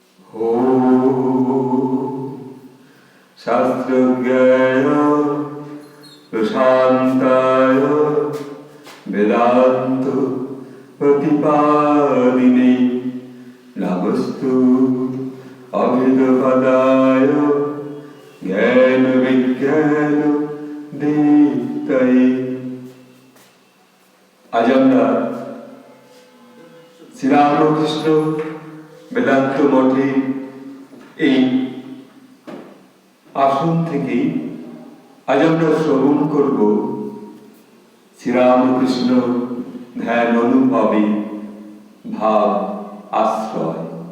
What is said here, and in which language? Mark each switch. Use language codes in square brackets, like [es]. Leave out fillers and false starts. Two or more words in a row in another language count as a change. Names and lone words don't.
[sa] शास्त्रज्ञाय प्रशान्ताय वेदान्त प्रतिपादिने नमस्तु अभिधपदाय ज्ञान विज्ञान दीप्तये। [bn] আজ আমরা শ্রীরামকৃষ্ণ বেদান্ত মঠে এই আসন থেকে আজ আমরা শ্রবণ করব শ্রীরামকৃষ্ণ ধ্যান অনুভবে ভাব আশ্রয়।